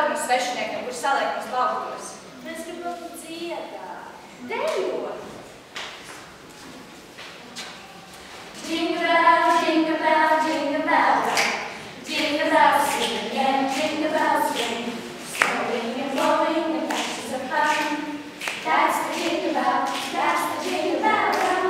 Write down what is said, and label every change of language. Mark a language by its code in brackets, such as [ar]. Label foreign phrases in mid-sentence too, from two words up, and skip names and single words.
[lv] svešiniekiem, kurš saliek mums lauktos. Mēs gribam dziedāt. Dejot. [en] Jingle bell, jingle bell, jingle bell rock. Jingle bells sing again, jingle bells ring. Snowing and blowing and patches of fun. That's the jingle bell, that's the jingle bell rock.